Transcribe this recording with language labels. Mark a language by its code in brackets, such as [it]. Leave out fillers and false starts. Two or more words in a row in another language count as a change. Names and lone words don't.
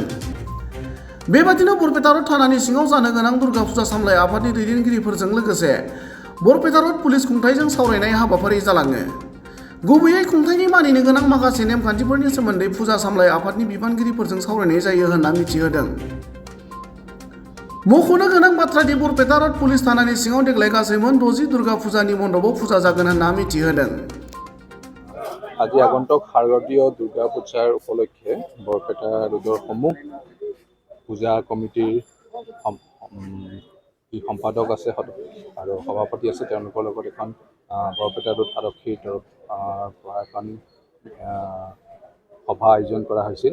[brx] बेबादिनो बरपेटा र'ड थानानि सिङाव जानो गोनां दुर्गा फुजा सामलाय आफादनि दैदेनगिरिफोरजों लोगोसे बरपेटा र'ड पुलिस खुंथायजों सावरायनाय हाबाफारि जालाङो। गुबैयै खुंथायनि मानिनो गोनां माखासे नेमखान्थिफोरनि सोमोन्दै फुजा सामलाय आफादनि बिबानगिरिफोरजों सावरायनाय जायो होनना मिथिहोदों। मख'नो गोनां बाथ्रा दि बरपेटा र'ड पुलिस थानानि सिङाव देग्लाय गासै मोन 60 दुर्गा फुजानि मण्डपाव फुजा जागोन होनना मिथिहोदों। [as] আজি আগন্তুক শাৰদীয় দুৰ্গা পূজাৰ উপলক্ষে বৰপেটা ৰোডৰ সমূহ পূজা কমিটিৰ যি সম্পাদক আছে আৰু সভাপতি আছে তেওঁলোকৰ লগত এখন বৰপেটা ৰোড আৰক্ষীৰ পৰা এখন সভা আয়োজন কৰা হৈছিল।